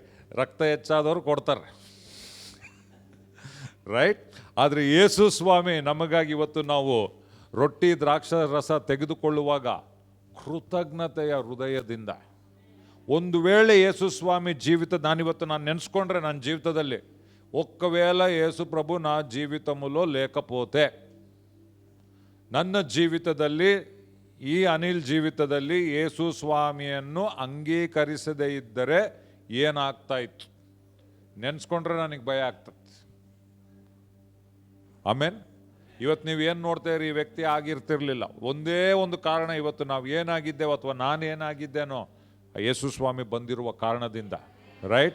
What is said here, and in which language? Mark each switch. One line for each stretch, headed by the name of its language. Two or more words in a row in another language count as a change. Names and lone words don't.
Kannada: ರಕ್ತ ಹೆಚ್ಚಾದವ್ರು ಕೊಡ್ತಾರೆ, ರೈಟ್? ಆದರೆ ಯೇಸು ಸ್ವಾಮಿ ನಮಗಾಗಿ ಇವತ್ತು ನಾವು ರೊಟ್ಟಿ ದ್ರಾಕ್ಷ ರಸ ತೆಗೆದುಕೊಳ್ಳುವಾಗ ಕೃತಜ್ಞತೆಯ ಹೃದಯದಿಂದ, ಒಂದು ವೇಳೆ ಯೇಸು ಸ್ವಾಮಿ ನಾನಿವತ್ತು ನಾನು ನೆನೆಸ್ಕೊಂಡ್ರೆ ನನ್ನ ಜೀವಿತದಲ್ಲಿ,
Telugu: ఒక్కవేళ యేసు ప్రభు నా జీవితములో లేకపోతే,
Kannada: ನನ್ನ ಜೀವಿತದಲ್ಲಿ, ಈ ಅನಿಲ್ ಜೀವಿತದಲ್ಲಿ ಯೇಸು ಸ್ವಾಮಿಯನ್ನು ಅಂಗೀಕರಿಸದೇ ಇದ್ದರೆ ಏನಾಗ್ತಾ ಇತ್ತು ನೆನೆಸ್ಕೊಂಡ್ರೆ ನನಗೆ ಭಯ ಆಗ್ತದೆ. ಆಮೇನ್. ಇವತ್ತು ನೀವು ಏನು ನೋಡ್ತೀರಿ, ಈ ವ್ಯಕ್ತಿ ಆಗಿರ್ತಿರ್ಲಿಲ್ಲ. ಒಂದೇ ಒಂದು ಕಾರಣ, ಇವತ್ತು ನಾವು ಏನಾಗಿದ್ದೇವೋ ಅಥವಾ ನಾನೇನಾಗಿದ್ದೇನೋ ಯೇಸು ಸ್ವಾಮಿ ಬಂದಿರುವ ಕಾರಣದಿಂದ, ರೈಟ್?